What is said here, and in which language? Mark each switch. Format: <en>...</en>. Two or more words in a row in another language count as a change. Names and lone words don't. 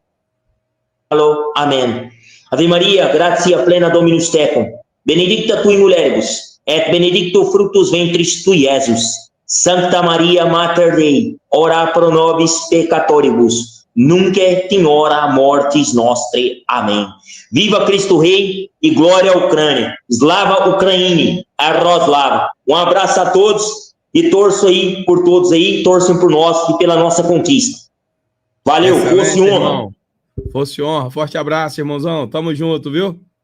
<pt>Amém.</pt> <la>Ave Maria, gratia plena Dominus tecum, benedicta tui mulieribus, et benedictus fructus ventris tui, Iesus. Sancta Maria Mater Dei, ora pro nobis peccatoribus, nunc et in hora mortis nostre.</la> <pt>Amém. Viva Cristo Rei e glória à Ucrânia.</pt> <uk>Слава Україні,</uk> <pt>Arroslava. Um abraço a todos e torço aí por todos aí, torçam por nós e pela nossa conquista. Valeu, fosse honra. Fosse honra. Forte abraço, irmãozão. Tamo junto, viu?</pt>